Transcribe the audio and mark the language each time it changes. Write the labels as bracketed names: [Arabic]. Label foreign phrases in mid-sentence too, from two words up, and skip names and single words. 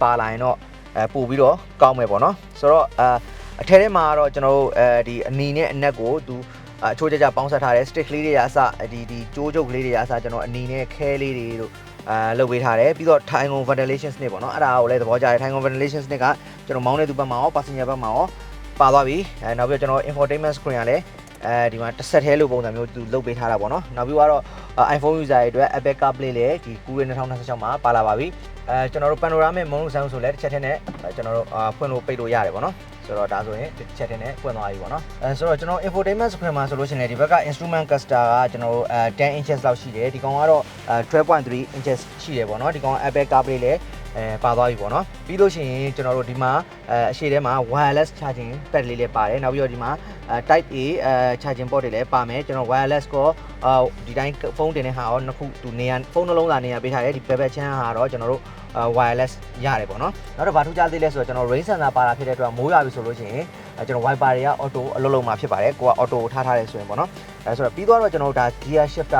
[Burmese] ပါလာရင်တော့ပို့ပြီးတော့ကောင်းမယ်ပေါ့နော်ဆိုတော့အထဲထဲမှာတော့ကျွန်တော်တို့ဒီအနီနဲ့အနက်ကိုသူအချိုးကြပေါင်းဆက်ထားတယ် stick လေးတွေအစဒီကြိုးကျုပ်လေးတွေအစကျွန်တော်အနီနဲ့ခဲလေးတွေတို့လုပ်ပေးထားတယ်ပြီးတော့ [English] Taiwan ventilation [Burmese] စနစ်ပေါ့နော်အဲ့ဒါကိုလည်းသဘောကျတယ် [English] Taiwan ventilation [Burmese] စနစ်ကကျွန်တော်မောင်းတဲ့သူ ဘက်မှာရော passenger ဘက်မှာရောပါသွားပြီနောက်ပြီးတော့ကျွန်တော် [English] infotainment screen [Burmese] ကလည်းဒီမှာတစ်ဆက်သေးလို့ပုံစံမျိုးသူလုပ်ပေးထားတာပေါ့နော်နောက်ပြီးတော့ [English] iPhone user [Burmese] တွေအတွက် Apple CarPlay လည်းဒီကူးရ2026မှာပါလာပါပြီကျွန်တော်တို့ [English] panoramic mountain sound [Burmese] ဆိုလည်းတစ်ချက်ထဲနဲ့ ကျွန်တော်တို့ဖွင့်လို့ပိတ်လို့ရတယ်ပေါ့နော်ဆိုတော့ဒါဆိုရင်တစ်ချက်ထဲနဲ့ဖွင့်သွားပြီပေါ့နော်ဆိုတော့ကျွန်တော် [English] infotainment screen [Burmese] မှာဆိုလို့ရှိရင်ဒီဘက်က [English] instrument cluster [Burmese] ကကျွန်တော်တို့10 inches လောက် ရှိတယ်ဒီကောင်ကတော့12.3 inches ရှိတယ်ပေါ့နော်ဒီကောင် Apple CarPlay လည်းပါသွားပြီပေါ့နော်ပြီးလို့ရှိရင်ကျွန်တော်တို့ဒီမှာအရှိထဲမှာ wireless [English] charging pad [Burmese] လေးလည်းပါတယ်နောက်ပြီးတော့ဒီမှာ [English] type A charging port [Burmese] တွေလည်းပါမယ်ကျွန်တော် wireless ကိုဒီတိုင်းဖုန်းတင်တဲ့ဟာရောနှစ်ခုသူနေရာဖုန်းနှလုံးသားနေရာပေးထားတယ်ဒီ bevel ချမ်းဟာတော့ကျွန်တော်တို့wireless ရတယ်ပေါ့နော်နောက်တော့ဘာထူးခြားသေးလဲဆိုတော့ကျွန်တော် [English] rain sensor [Burmese] ပါတာဖြစ်တဲ့အတွက်မိုးရွာပြီဆိုလို့ရှိရင်ကျွန်တော် wiper တွေက auto အလုပ်လုပ်မှာဖြစ်ပါတယ်ကိုက auto ထားထားတယ်ဆိုရင်ပေါ့နော်ဆိုတော့ပြီးတော့ကျွန်တော်တို့ဒါ [English] gear shifter